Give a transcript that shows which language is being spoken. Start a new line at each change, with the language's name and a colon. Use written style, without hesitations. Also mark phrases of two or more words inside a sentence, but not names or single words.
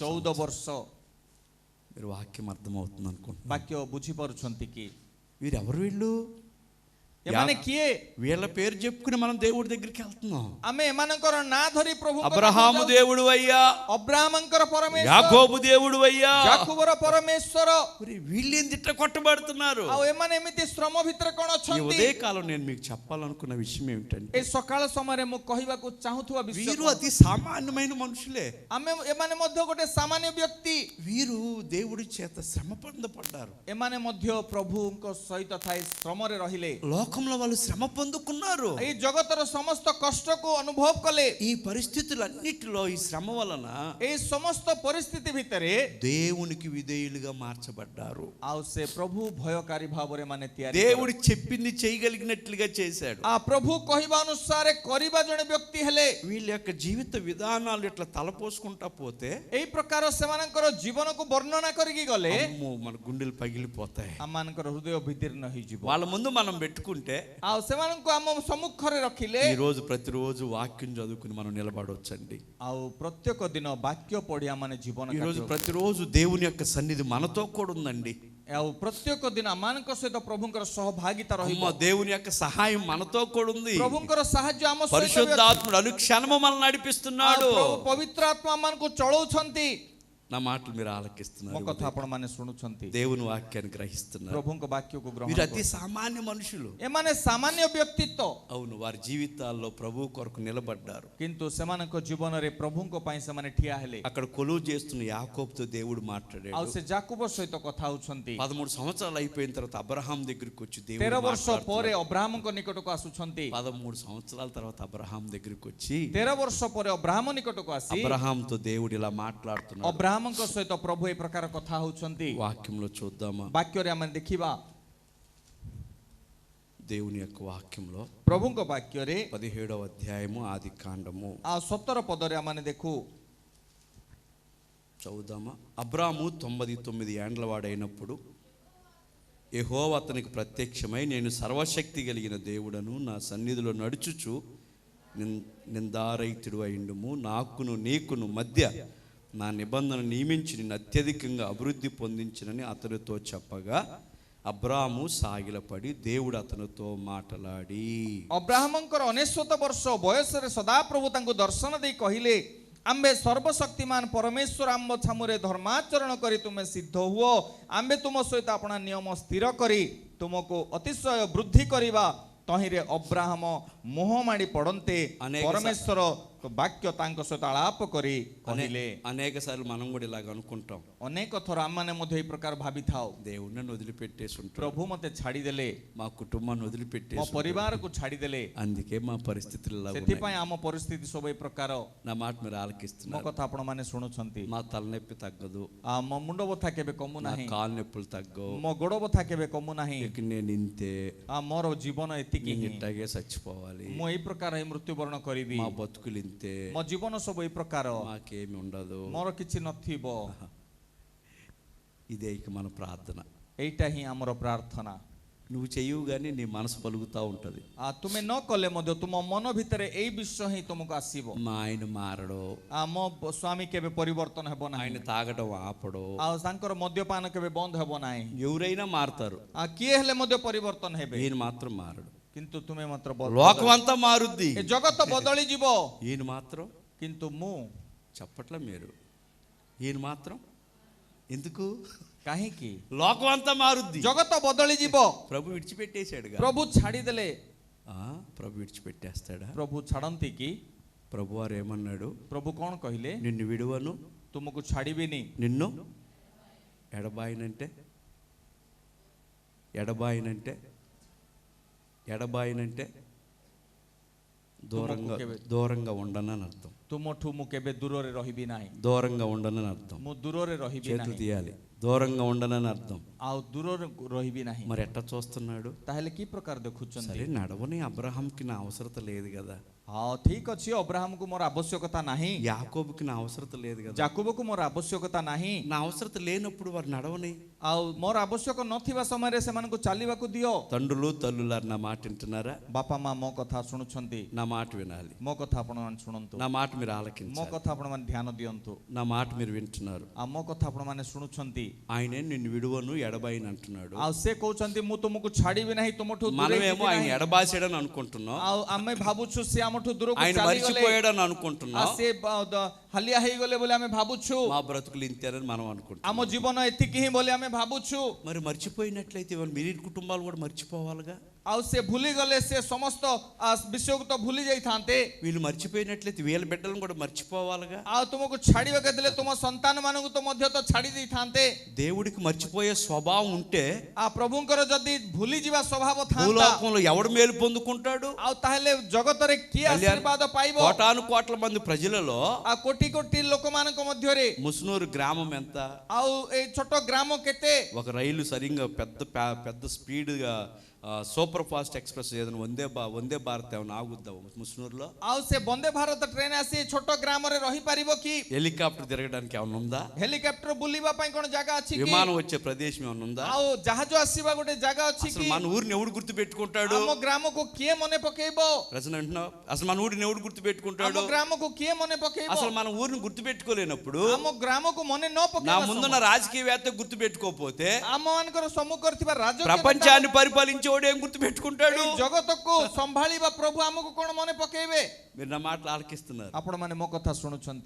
Odia: 14 ବର୍ଷ।
Telugu: మీరు వాక్యం అర్థమవుతుంది అనుకుంటున్నాను.
Odia: ବାକ୍ୟ ବୁଝିପାରୁଛନ୍ତି କି?
Telugu: వీరెవరు వీళ్ళు?
Odia: ଏମାନେ କିଏ?
Telugu: వీళ్ళ పేరు చెప్పుకుని మనం దేవుడి దగ్గరికి వెళ్తున్నాం.
Odia: ଆମେ ఎମାନଙ୍କର ନାଁ ଧରି ପ୍ରଭୁ
Telugu: అబ్రహాము దేవుడు అయ్యా,
Odia: ଅବ୍ରାହମଙ୍କର ପରମେଶ୍ୱର,
Telugu: యాకోబు దేవుడు అయ్యా,
Odia: ଯାକୁବର ପରମେଶ୍ୱର।
Telugu: వీళ్ళేంది ఇట్లా కొట్టబడుతున్నారు?
Odia: ଆଉ ଏମାନେ ଏମିତି ଶ୍ରମ ଭିତରେ କଣ
Telugu: ఈ
Odia: ଅଛନ୍ତି?
Telugu: ఉదయకాలం నేను మీకు చెప్పాలనుకున్న విషయం ఏమిటంటే,
Odia: ଏ ସକାଳ ସମୟରେ ମୁଁ କହିବାକୁ ଚାହୁଁଥିବା ବିଷୟ
Telugu: వీరు
Odia: କଣ?
Telugu: అతి సామాన్యమైన మనుషులే.
Odia: ଏମାନେ ମଧ୍ୟ ଗୋଟେ ସାମାନ୍ୟ ବ୍ୟକ୍ତି।
Telugu: వీరు దేవుడి చేత శ్రమ పొందపడ్డారు.
Odia: ଏମାନେ ମଧ୍ୟ ପ୍ରଭୁଙ୍କ ସହିତ ଥାଇ ଶ୍ରମରେ ରହିଲେ।
Telugu: లోకంలో వాళ్ళు శ్రమ పొందుకున్నారు.
Odia: ଏଇ ଜଗତର ସମସ୍ତ କଷ୍ଟକୁ ଅନୁଭବ କଲେ।
Telugu: ఈ పరిస్థితులన్నిటిలో ఈ శ్రమ వలన
Odia: ଏଇ ସମସ୍ତ ପରିସ୍ଥିତି ଭିତରେ
Telugu: దేవునికి విధేయులుగా మార్చబడ్డారు.
Odia: ଆଉ ସେ ପ୍ରଭୁ ଭୟକାରୀ ଭାବରେ ମାନେ ତିଆରି
Telugu: దేవుడు చెప్పింది చేయగలిగినట్లుగా చేశాడు.
Odia: ପ୍ରଭୁ କହିବା ଅନୁସାରେ କରିବା ଜଣେ ବ୍ୟକ୍ତି ହେଲେ।
Telugu: వీళ్ళ యొక్క జీవిత విధానాలు ఇట్లా తలపోసుకుంటా పోతే
Odia: ଏଇ ପ୍ରକାର ସେମାନଙ୍କର ଜୀବନକୁ ବର୍ଣ୍ଣନା କରିକି ଗଲେ
Telugu: అమ్మో, మన గుండెలు పగిలిపోతాయి.
Odia: ଆମମାନଙ୍କର ହୃଦୟ ବିଦୀର୍ଣ୍ଣ ହେଇଯିବ।
Telugu: వాళ్ళ ముందు మనం పెట్టుకుంటే
Odia: ଆଉ ସେମାନଙ୍କୁ ଆମ ସମ୍ମୁଖରେ ରଖିଲେ
Telugu: ఈ రోజు ప్రతిరోజు వాక్యం చదువుకుని మనం నిలబడవచ్చండి.
Odia: ଆଉ ପ୍ରତ୍ୟେକ ଦିନ ବାକ୍ୟ ପଢି ଆମମାନେ ଜୀବନ
Telugu: ఈ రోజు ప్రతిరోజు దేవుని యొక్క సన్నిధి మనతో కూడా ఉందండి.
Odia: ଆଉ ପ୍ରତ୍ୟେକ ଦିନ ଆମମାନଙ୍କ ସହିତ ପ୍ରଭୁଙ୍କର ସହଭାଗିତା ରହିବ।
Telugu: అమ్మ దేవుని యొక్క సహాయం మనతో కూడా ఉంది.
Odia: ପ୍ରଭୁଙ୍କର ସାହାଯ୍ୟ ଆମ ସହିତ ବି ଅଛି।
Telugu: పరిశుద్ధాత్ముడు అనుక్షణము మనల్ని నడిపిస్తున్నాడు.
Odia: ଆଉ ପ୍ରଭୁ ପବିତ୍ର ଆତ୍ମା ଆମମାନଙ୍କୁ ଚଳଉଛନ୍ତି।
Telugu: నా మాటలు మీరు
Odia: ମୋ
Telugu: ఆలకిస్తున్నారు.
Odia: କଥା ଆପଣ ମାନେ ଶୁଣୁଛନ୍ତି।
Telugu: దేవుని వాక్యాన్ని గ్రహిస్తున్నారు.
Odia: ପ୍ରଭୁଙ୍କ ବାକ୍ୟକୁ ଗ୍ରହଣ
Telugu: వీరు అతి
Odia: କର।
Telugu: సామాన్య మనుషులు.
Odia: ଏମାନେ ସାମାନ୍ୟ ବ୍ୟକ୍ତିତ୍ୱ,
Telugu: అవును, వారి జీవితాల్లో ప్రభు కొరకు నిలబడ్డారు.
Odia: କିନ୍ତୁ ସେମାନଙ୍କ ଜୀବନରେ ପ୍ରଭୁଙ୍କ ପାଇଁ ସେମାନେ ଠିଆ ହେଲେ।
Telugu: అక్కడ కొలువు చేస్తున్న యాకోబుతో దేవుడు
Odia: ଆଉ
Telugu: మాట్లాడాడు.
Odia: ସେ ଯାକୁବ ସହିତ କଥା ହଉଛନ୍ତି।
Telugu: 13 సంవత్సరాలు అయిపోయిన తర్వాత అబ్రహాం దగ్గరికి వచ్చి
Odia: 13
Telugu: దేవుడు
Odia: ବର୍ଷ ପରେ
Telugu: మాట్లాడుతున్నాడు.
Odia: ଅବ୍ରାହ୍ମଙ୍କ ନିକଟକୁ ଆସୁଛନ୍ତି।
Telugu: 13 సంవత్సరాల తర్వాత అబ్రహాం దగ్గరికి వచ్చి
Odia: 13 ବର୍ଷ ପରେ ଅବ୍ରାହ୍ମ ନିକଟକୁ ଆସି
Telugu: అబ్రహాంతో దేవుడు ఇలా మాట్లాడుతున్నాడు.
Odia: ଅବ୍ରାହ୍ମଙ୍କ ସହିତ ପ୍ରଭୁ ଏ ପ୍ରକାର କଥା ହଉଛନ୍ତି।
Telugu: వాక్యంలో చూద్దామా?
Odia: ବାକ୍ୟରେ ଆମେ ଦେଖିବା,
Telugu: దేవుని యొక్క వాక్యంలో
Odia: ପ୍ରଭୁଙ୍କ ବାକ୍ୟରେ
Telugu: 17వ అధ్యాయము ఆది కాండము
Odia: ଆଉ 17 ପଦରେ ଆମେ ଦେଖୁ।
Telugu: చదువుదామా? అబ్రాము 99 ఏండ్ల వాడైనప్పుడు యెహోవా అతనికి ప్రత్యక్షమై, నేను సర్వశక్తి కలిగిన దేవుడను, నా సన్నిధిలో నడుచుచు నిందారహితుడు అయిండుము, నాకును నీకును మధ్య నా నిబంధన నియమించి నిన్ను అత్యధికంగా అభివృద్ధి పొందించినని అతనితో చెప్పగా అబ్రాము సాగిలపడి దేవుడు అతనితో మాట్లాడి,
Odia: ଅବ୍ରାହ୍ମଙ୍କର 99 ବର୍ଷ ବୟସରେ ସଦାପ୍ରଭୁ ତାଙ୍କୁ ଦର୍ଶନ ଦେଇ କହିଲେ, ଆମ୍ଭେ ସର୍ବଶକ୍ତିମାନ ପରମେଶ୍ୱର ଆମ୍ଭ ଛାମୁରେ ଧର୍ମାଚରଣ କରି ତୁମେ ସିଦ୍ଧ ହୁଅ, ଆମ୍ଭେ ତୁମ ସହିତ ଆପଣା ନିୟମ ସ୍ଥିର କରି ତୁମକୁ ଅତିଶୟ ବୃଦ୍ଧି କରିବା। ତହିଁରେ ଅବ୍ରାହମ ମୁହଁ ମାଡ଼ି ପଡ଼ନ୍ତେ ପରମେଶ୍ୱର ବାକ୍ୟ ତାଙ୍କ ସହିତ ଆଳାପ କରି କହିଲେ।
Telugu: అనేక సార్లు మనం కూడా ఇలాగ అనుకుంటాం,
Odia: ଅନେକ ଥର ଆମମାନେ ମଧ୍ୟ ଏହି ପ୍ରକାର ଭାବିଥାଉ,
Telugu: దేవుడు నన్ను వదిలిపెట్టేసి ఉంటాడు,
Odia: ପ୍ରଭୁ ମୋତେ ଛାଡ଼ିଦେଲେ,
Telugu: మా కుటుంబాన్ని
Odia: ମୋ
Telugu: వదిలిపెట్టేసి ఉంటాడు.
Odia: ପରିବାରକୁ ଛାଡ଼ିଦେଲେ,
Telugu: అందుకే మా పరిస్థితులు ఇలా ఉన్నాయి.
Odia: ସେଥିପାଇଁ ଆମ ପରିସ୍ଥିତି ସବୁ ଏ ପ୍ରକାର।
Telugu: నా మాట మీరు
Odia: ମୋ
Telugu: ఆలకిస్తున్నారు.
Odia: କଥା ଆପଣମାନେ ଶୁଣୁଛନ୍ତି।
Telugu: మా తలనొప్పి తగ్గదు,
Odia: ମୋ ମୁଣ୍ଡ ବଥା କେବେ କମୁ
Telugu: నా
Odia: ନାହିଁ,
Telugu: కాలు నొప్పులు తగ్గవు,
Odia: ମୋ ଗୋଡ଼ ବଥା କେବେ କମୁ ନାହିଁ।
Telugu: ఇక నేను ఇంతే,
Odia: ମୋର ଜୀବନ ଏତିକି
Telugu: నేను
Odia: ହିଁ,
Telugu: ఇట్టాగే చచ్చిపోవాలి,
Odia: ମୁଁ ଏଇ ପ୍ରକାର ହିଁ ମୃତ୍ୟୁବରଣ କରିବି,
Telugu: మా బతుకులు ఇంతే,
Odia: ମୋ ଜୀବନ ସବୁ ଏଇ ପ୍ରକାର,
Telugu: మాకేమి ఉండదు.
Odia: ମୋର କିଛି ନଥିବ।
Telugu: ఇదే ఇక మన ప్రార్థన.
Odia: ଏଇଟା ହିଁ ଆମର ପ୍ରାର୍ଥନା।
Telugu: నువ్వు చెయ్యవు కానీ నీ మనసు పలుకుతా ఉంటది,
Odia: ତୁମେ ନ କଲେ ମଧ୍ୟ ତୁମ ମନ ଭିତରେ ଏଇ ବିଷୟ ହିଁ ତୁମକୁ ଆସିବ।
Telugu: మా ఆయన మారడు,
Odia: ମୋ ସ୍ୱାମୀ କେବେ ପରିବର୍ତ୍ତନ ହେବ ନାହିଁ,
Telugu: ఆయన తాగడం ఆపడు.
Odia: ଆଉ ତାଙ୍କର ମଦ୍ୟପାନ କେବେ ବନ୍ଦ ହେବ ନାହିଁ।
Telugu: ఎవరైనా మారుతారు,
Odia: କିଏ ହେଲେ ମଧ୍ୟ ପରିବର୍ତ୍ତନ ହେବେ,
Telugu: ఈయన మాత్రం మారడు.
Odia: କିନ୍ତୁ ତୁମେ ମାତ୍ର
Telugu: లోకం అంతా మారుద్ది,
Odia: ଏ ଜଗତ ବଦଳି ଯିବ,
Telugu: ఈయన మాత్రం
Odia: କିନ୍ତୁ ମୁଁ
Telugu: చెప్పట్లే మీరు, ఈయన మాత్రం ఎందుకు?
Odia: କାହିଁକି?
Telugu: లోకం అంతా మారుద్ది,
Odia: ଜଗତ ବଦଳି ଯିବ।
Telugu: ప్రభు విడిచిపెట్టేశాడుగా.
Odia: ପ୍ରଭୁ ଛାଡ଼ିଦେଲେ,
Telugu: ప్రభు విడిచిపెట్టేస్తాడా?
Odia: ପ୍ରଭୁ ଛାଡ଼ନ୍ତି କି?
Telugu: ప్రభు వారు ఏమన్నాడు?
Odia: ପ୍ରଭୁ କ'ଣ କହିଲେ?
Telugu: నిన్ను విడువను,
Odia: ତୁମକୁ ଛାଡ଼ିବିନି।
Telugu: నిన్ను ఎడబాయినంటే ఎడబాయినంటే ఎడబాయినంటే దూరంగా ఉండనని అర్థం.
Odia: ତୁମଠୁ ମୁଁ କେବେ ଦୂରରେ ରହିବି ନାହିଁ,
Telugu: దూరంగా ఉండనని అర్థం.
Odia: ମୁଁ ଦୂରରେ ରହିବି
Telugu: చేతులు
Odia: ନାହିଁ,
Telugu: తీయాలి. దూరంగా ఉండనని అర్థం.
Odia: ଆଉ ଦୂରରେ ରହିବି ନାହିଁ।
Telugu: మరి ఎట్లా చూస్తున్నాడు?
Odia: ତାହେଲେ କି ପ୍ରକାର ଦେଖୁଛନ୍ତି?
Telugu: సరే నడవని అబ్రహాంకి నా అవసరత లేదు కదా,
Odia: ହଁ ଠିକ ଅଛି, ଅବ୍ରାହମକୁ ମୋର ଆବଶ୍ୟକତା ନାହିଁ,
Telugu: యాకోబుకి నా అవసరత లేదు కదా.
Odia: ଜାକୁବକୁ ମୋର ଆବଶ୍ୟକତା ନାହିଁ,
Telugu: నా అవసరత లేనప్పుడు వారు నడవని.
Odia: ଆଉ ମୋର ଆବଶ୍ୟକ ନଥିବା ସମୟରେ ସେମାନଙ୍କୁ ଚାଲିବାକୁ ଦିଅ।
Telugu: తండ్రులు తల్లులారు నా మాట వింటున్నారా?
Odia: ବାପା ମା ମୋ କଥା ଶୁଣୁଛନ୍ତି?
Telugu: నా మాట వినాలి.
Odia: ମୋ କଥା ଆପଣମାନେ ଶୁଣନ୍ତୁ,
Telugu: నా మాట మీరు
Odia: ମୋ
Telugu: ఆలకించాలి.
Odia: କଥା ଆପଣମାନେ ଧ୍ୟାନ ଦିଅନ୍ତୁ।
Telugu: నా మాట మీరు వింటున్నారు.
Odia: ଆଉ ମୋ କଥା ଆପଣମାନେ ଶୁଣୁଛନ୍ତି?
Telugu: ఆయనే నిన్ను విడువను ఎడబాయిని అంటున్నాడు.
Odia: ଆଉ ସେ କହୁଛନ୍ତି ମୁଁ ତୁମକୁ ଛାଡ଼ିବି ନାହିଁ, ତୁମଠୁ ଦୂରେଇ
Telugu: మనమేమో
Odia: ଯିବି
Telugu: ఆయన
Odia: ନାହିଁ।
Telugu: ఎడబాసాడని అనుకుంటున్నాం,
Odia: ଆଉ ଆମେ ଭାବୁଛୁ ସେ ଆମଠୁ ଦୂରକୁ
Telugu: ఆయన
Odia: ଚାଲିଗଲେ,
Telugu: మర్చిపోయాడని
Odia: ଆଉ
Telugu: అనుకుంటున్నాం,
Odia: ସେ ହାଲିଆ ହେଇଗଲେ ବୋଲି ଆମେ ଭାବୁଛୁ,
Telugu: మా బ్రతుకులు ఇంతేనని మనం అనుకుంటున్నాం.
Odia: ଆମ ଜୀବନ ଏତିକି ହିଁ ବୋଲି ଆମେ ଭାବୁଛୁ।
Telugu: మరి మర్చిపోయినట్లయితే మిగిలిన కుటుంబాలు కూడా మర్చిపోవాలిగా.
Odia: ଆଉ ସେ ଭୁଲିଗଲେ ସେ ସମସ୍ତ ବିଷୟକୁ ତ ଭୁଲି ଯାଇଥାନ୍ତେ।
Telugu: వీళ్ళు మర్చిపోయినట్లయితే వీళ్ళ బిడ్డలను కూడా మర్చిపోవాలిగా.
Odia: ଆଉ ତୁମକୁ ଛାଡ଼ିବାକୁ ଦେଲେ ତୁମ ସନ୍ତାନ ମାନଙ୍କୁ ତ ମଧ୍ୟ ତ ଛାଡ଼ି ଦେଇଥାନ୍ତେ।
Telugu: దేవుడికి మర్చిపోయే స్వభావం ఉంటే
Odia: ପ୍ରଭୁଙ୍କର ଯଦି ଭୁଲି ଯିବା ସ୍ୱଭାବ ଥାନ୍ତା,
Telugu: భూలోకంలో ఎవడు మేలు పొందుకుంటాడు?
Odia: ଆଉ ତାହେଲେ ଜଗତରେ କିଏ ଆଶୀର୍ବାଦ ପାଇବ?
Telugu: కోటాను కోట్ల మంది ప్రజలలో
Odia: ଆଉ କୋଟି କୋଟି ଲୋକମାନଙ୍କ ମଧ୍ୟରେ
Telugu: ముస్నూరు గ్రామం ఎంత?
Odia: ଆଉ ଏଇ ଛୋଟ ଗ୍ରାମ କେତେ?
Telugu: ఒక రైలు సరిగ్గా పెద్ద స్పీడ్గా
English: super fast express
Telugu: ఏదైనా వందే భారత్ ఏమైనా ఆగుద్దాం ముస్నూరులో?
Odia: ଆଉ ସେ ବନ୍ଦେ ଭାରତ ଟ୍ରେନ ଆସି ଛୋଟ ଗ୍ରାମରେ ରହିପାରିବ କି?
Telugu: హెలికాప్టర్ తిరగడానికి ఏమైనా ఉందా?
Odia: ହେଲିକପ୍ଟର ବୁଲିବା ପାଇଁ କ'ଣ ଜାଗା ଅଛି କି?
Telugu: విమానం వచ్చే ప్రదేశం ఏమైనా ఉందా?
Odia: ଆଉ ଜାହାଜ ଆସିବା ଗୋଟେ ଜାଗା ଅଛି
Telugu: అసలు
Odia: କି?
Telugu: మన ఊరిని ఎవడు గుర్తు పెట్టుకుంటాడు?
Odia: ଆମ గ్రామକୁ କିଏ ମନେ పକେଇବ?
Telugu: ప్రశ్న అంటున్నావు. అసలు మన ఊరిని ఎవడు గుర్తు పెట్టుకుంటాడు?
Odia: ଆମ గ్రామକୁ କିଏ ମନେ పକେଇବ?
Telugu: అసలు మన ఊరిని గుర్తు పెట్టుకోలేనప్పుడు,
Odia: ଆମ గ్రామକୁ ମନେ ନ
Telugu: నా
Odia: ପକେଇବା
Telugu: ముందున్న రాజకీయవేత్త గుర్తు పెట్టుకోకపోతే
Odia: ଆମ ମାନଙ୍କର ସମ୍ମୁଖରେ ଥିବା ରାଜକୀୟ
Telugu: ప్రపంచాన్ని పరిపాలించేవాడు ఏం గుర్తు పెట్టుకుంటాడు?
Odia: ଜଗତକୁ ସମ୍ଭାଳିବା ପ୍ରଭୁ ଆମକୁ କ'ଣ ମନେ ପକେଇବେ?
Telugu: మీరు నా మాటలు ఆలకిస్తున్నారు,
Odia: ଆପଣ ମାନେ ମୋ କଥା ଶୁଣୁଛନ୍ତି,